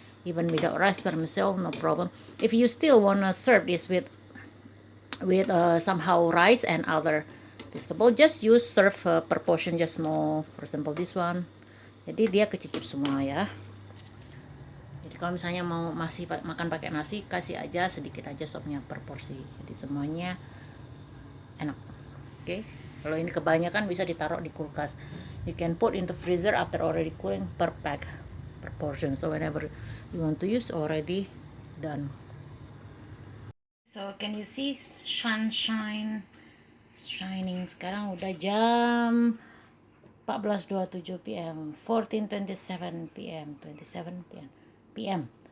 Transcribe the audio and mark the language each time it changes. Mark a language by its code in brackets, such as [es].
[en] Even without rice by myself, no problem. If you still wanna serve this with somehow rice and other vegetable, just use serve per portion, just small, for example this one. [id] Jadi dia kecicip semua ya. Jadi kalau misalnya mau masih makan pakai nasi, kasih aja sedikit aja sopnya per porsi. Jadi semuanya enak. Oke. Kalau ini kebanyakan bisa ditaruh di kulkas. [en] You can put into freezer after already cooling per pack, per portion. So whenever you want to use, already done. So can you see sunshine shining? [id] Sekarang udah jam 14.27 PM, 14:27 PM, 27 PM.